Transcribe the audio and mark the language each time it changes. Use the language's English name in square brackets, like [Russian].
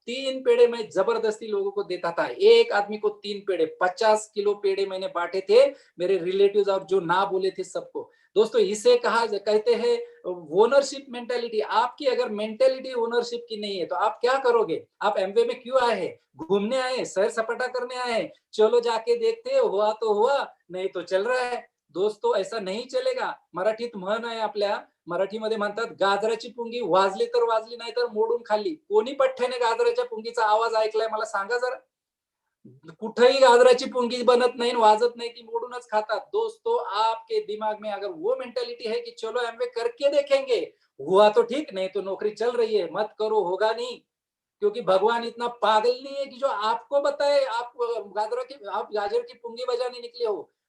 [Hindi] 3 पेड़े मैं जबरदस्ती लोगों को देता था, एक आदमी को 3 पेड़े, 50 किलो पेड़े मैंने बांटे थे मेरे रिलेटिव्स और जो ना बोले थे सबको। दोस्तों, इसे कहते हैं ओनरशिप मेंटेलिटी। आपकी अगर मेंटेलिटी ओनरशिप की नहीं है तो आप क्या करोगे? आप एमवे में क्यों आए हैं? घूमने आए, सैर सपाटा करने आए, चलो जाके देखते, हुआ तो हुआ, नहीं तो चल रहा है। दोस्तों, ऐसा नहीं चलेगा। [Marathi] मराठीत म्हण आहे आपल्या, मराठीमध्ये म्हणतात, गाजराची पुंगी वाजली तर वाजली, नाही तर मोडून खाल्ली. कोणी पठ्ठ्याने गाजराच्या पुंगीचा आवाज ऐकलाय मला सांगा जरा? कुठेही गाजराची पुंगी बनत नहीं, वाजत नहीं, ती मोड़ूनच खातात। [Hindi] दोस्तों, आपके दिमाग में अगर वो मेंटालिटी है कि चलो एमवे करके देखेंगे, हुआ तो ठीक, नहीं तो नौकरी चल रही है, मत करो, होगा नहीं। क्योंकि भगवान इतना पागल नहीं है कि जो आपको बताए आप गाजर की पुंगी बजाने निकले हो।